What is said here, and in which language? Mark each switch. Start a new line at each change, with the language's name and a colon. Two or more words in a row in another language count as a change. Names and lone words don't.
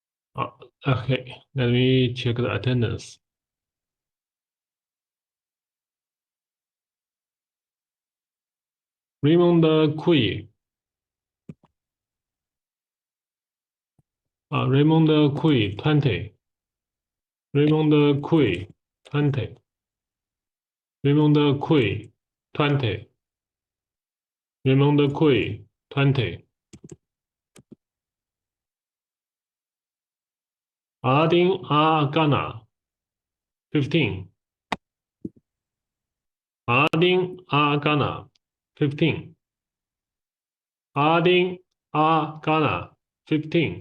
English: Uh, okay, let me check the attendance. Raymond Kui. Raymond Kui, 20. Raymond Kui, 20. Raymond Kui, 20. Raymond Kui, 20. Adin Agana, 15. Adin Agana, 15. Adin Agana, 15.